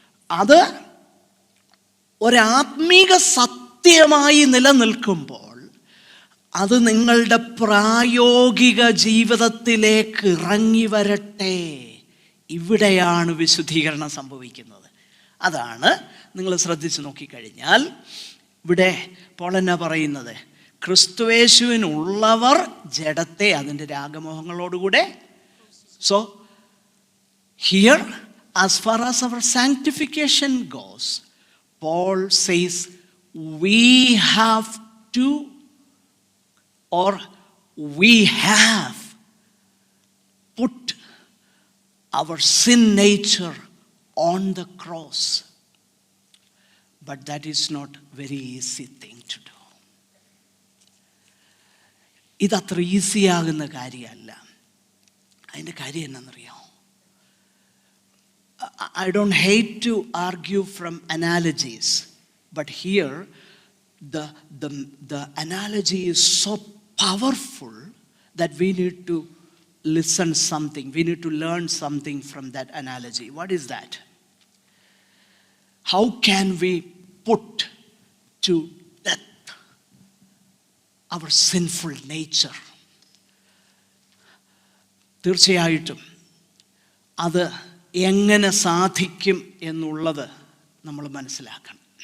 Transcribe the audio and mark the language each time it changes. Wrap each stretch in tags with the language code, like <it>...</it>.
<ml>അത് ഒരാത്മീക സത്യമായി നിലനിൽക്കുമ്പോൾ അത് നിങ്ങളുടെ പ്രായോഗിക ജീവിതത്തിലേക്ക് ഇറങ്ങി വരട്ടെ. ഇവിടെയാണ് വിശുദ്ധീകരണം സംഭവിക്കുന്നത്. അതാണ് നിങ്ങൾ ശ്രദ്ധിച്ച് നോക്കിക്കഴിഞ്ഞാൽ ഇവിടെ പോൾ എന്നാ പറയുന്നത്? ക്രിസ്തുയേശുവിനുള്ളവർ ജഡത്തെ അതിൻ്റെ രാഗമോഹങ്ങളോടുകൂടെ.</ml> <en>So here as far as our sanctification goes, Paul says we have to, or we have put our sin nature on the cross. but that is not very easy thing to do.</en> <ml>ഇതത്ര ഈസിയാകുന്ന കാര്യമല്ല. അതിൻ്റെ കാര്യം എന്നാണെന്നറിയാമോ?</ml> <en>I don't hate to argue from analogies, but here the analogy is so powerful that we need to listen something. We need to learn something from that analogy. What is that? How can we put to death our sinful nature?</en> <ml>തീർച്ചയായിട്ടും അത് എങ്ങനെ സാധിക്കും എന്നുള്ളത് നമ്മൾ മനസ്സിലാക്കണം.</ml>